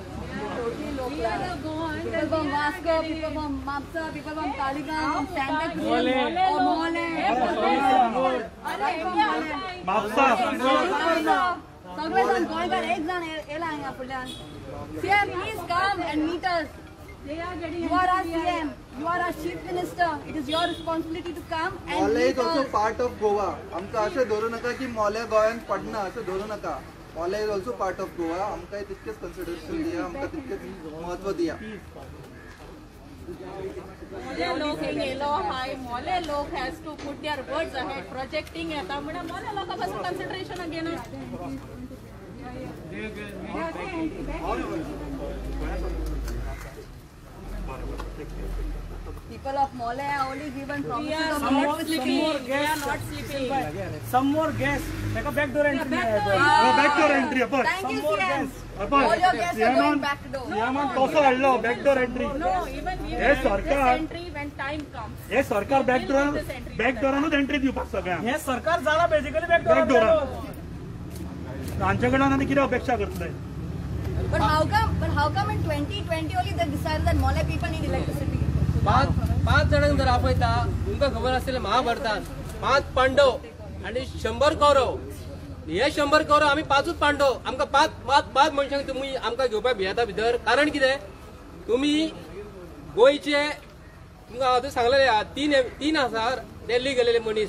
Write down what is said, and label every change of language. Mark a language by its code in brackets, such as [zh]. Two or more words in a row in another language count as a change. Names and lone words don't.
[en] Totally low class. People from Moscow, people from Mapsa, people from Taliban, from Santa Cruz, Mole. Mapsa. [kok] सगळेजण गोंयकार एक जण येला हांगा फुडल्यान. [en] CM, please come and meet us. You are our CM. You are our Chief Minister. It is your responsibility to come and meet us. Mole is also part of Goa. [kok] आमकां अशें धरू नका की मोले गोंयांत पडना अशें धरू नका. [en] Mole is also part of Goa. [kok] आमकां तितकेच कन्सिडरेशन दिया, आमकां तितकेच महत्व दिया. मोले लोक येलो हाय, [en] मोले लोक has to put their words ahead. [kok] प्रोजेक्टिंग येता म्हणून मोले लोकां पासून कन्सिडरेशन घेना. [en] People of Mole are only given promises of Some more guests. Take a backdoor entry. Backdoor entry. Thank you, CM. All your guests are going back door. [kok] CM कसो हाडलो [en] backdoor entry? No, even we [kok] हे [en] will [kok] सरकार [en] this entry when time comes. [kok] हे सरकार बॅकडोरानूच एंट्री दिवपाक सगळ्यांक. हे सरकार जाला बेसिकली बॅकडोर. तांचे कडल्यान आनी कितें अपेक्षा करतले? [en] But how come in 2020 only they decided that Mole people need electricity? [kok] पाच जणांक जर आपयता, तुमकां खबर आसतलें महाभारतांत 5 पांडव आणि 100 कौरव. हे 100 कौरव आमी 5च पांडव. आमकां पाच मनशांक तुमी आमकां घेवपाक भियेता भितर. कारण कितें? तुमी गोंयचे तुमकां हांव सांगलेले तीन आसा दिल्ली गेलेले मनीस.